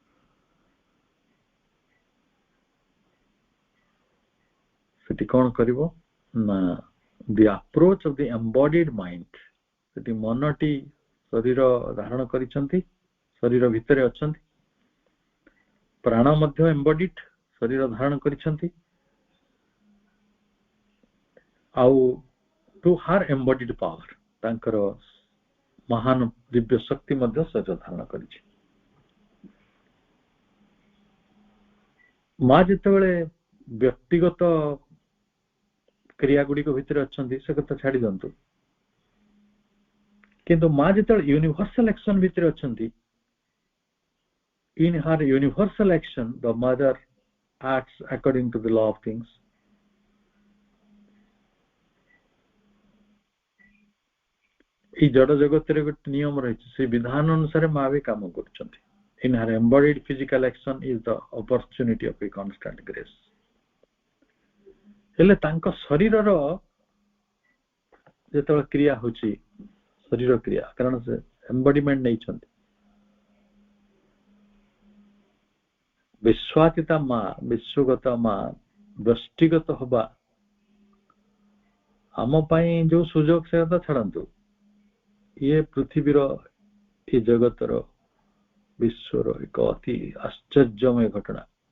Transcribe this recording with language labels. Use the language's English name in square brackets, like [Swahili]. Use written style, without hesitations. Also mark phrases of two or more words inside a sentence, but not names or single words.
[Odia] ସେଠି କଣ କରିବ ନା, [English] the approach of the embodied mind, [Odia] ସେଠି ମନଟି ଶରୀର ଧାରଣ କରିଛନ୍ତି, ଶରୀର ଭିତରେ ଅଛନ୍ତି, ପ୍ରାଣ ମଧ୍ୟ ଏମ୍ବଡିଡ ଶରୀର ଧାରଣ କରିଛନ୍ତି, ଆଉ [English] to her embodied power, [Odia] ତାଙ୍କର ମହାନ ଦିବ୍ୟ ଶକ୍ତି ମଧ୍ୟ ଶରୀର ଧାରଣ କରିଛି। ମା ଯେତେବେଳେ ବ୍ୟକ୍ତିଗତ କ୍ରିୟା ଗୁଡିକ ଭିତରେ ଅଛନ୍ତି, ସେ କଥା ଛାଡି ଦିଅନ୍ତୁ, କିନ୍ତୁ ମା ଯେତେବେଳେ [English] universal action [Odia] ଭିତରେ ଅଛନ୍ତି, [English] in her universal action the mother acts according to the law of things। [Odia] এই ଜଡ଼ ଜଗତରେ ଗୋଟେ ନିୟମ ରହିଛି, ସେ ବିଧାନ ଅନୁସାରେ ମା ବି କାମ କରୁଛନ୍ତି। [English] in her embodied physical action is the opportunity of a constant grace। [Odia] ହେଲେ ତାଙ୍କ ଶରୀରର ଯେତେବେଳେ କ୍ରିୟା ହଉଛି, ଶରୀର କ୍ରିୟା, କାରଣ ସେ ଏମ୍ବଡିମେଣ୍ଟ ନେଇଛନ୍ତି, ବିଶ୍ୱାତୀତା ମା, ବିଶ୍ୱଗତ ମା, ବ୍ୟଷ୍ଟିଗତ ହବା ଆମ ପାଇଁ ଯୋଉ ସୁଯୋଗ, ସେ କଥା ଛାଡନ୍ତୁ, ଇଏ ପୃଥିବୀର, ଏ ଜଗତର, ବିଶ୍ୱର ଏକ ଅତି ଆଶ୍ଚର୍ଯ୍ୟମୟ ଘଟଣା।